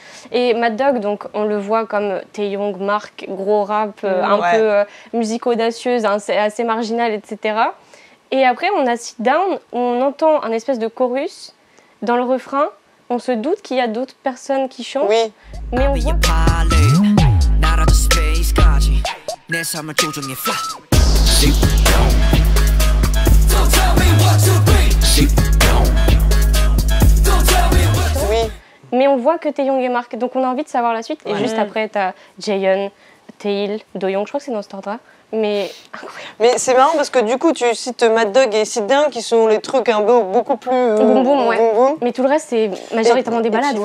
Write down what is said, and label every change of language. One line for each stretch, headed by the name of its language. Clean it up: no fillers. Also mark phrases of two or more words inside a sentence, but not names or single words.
French: Et Mad Dog, donc, on le voit comme Taeyong, Mark, gros rap, un Ouais. peu musique audacieuse, assez marginale, etc. Et après, on a Sit Down, où on entend un espèce de chorus dans le refrain. On se doute qu'il y a d'autres personnes qui chantent, Oui. mais on voit...
Korean: 나라도 스페이스까지 내 삶을 조종해 fly.
English: Sit down. Don't tell me what to be. Sit down. Don't tell me what to
French: Oui. Mais on voit que Taeyong et Mark, donc on a envie de savoir la suite. Et juste après, t'as Jaehyun, Taeil, Doyoung, je crois que c'est dans cet ordre-là. Mais incroyable. Mais c'est marrant parce que du coup, tu cites Mad Dog et Sit Down qui sont les trucs un peu beaucoup plus. Boum boum, ouais. boum boum. Mais tout le reste, c'est majoritairement des balades.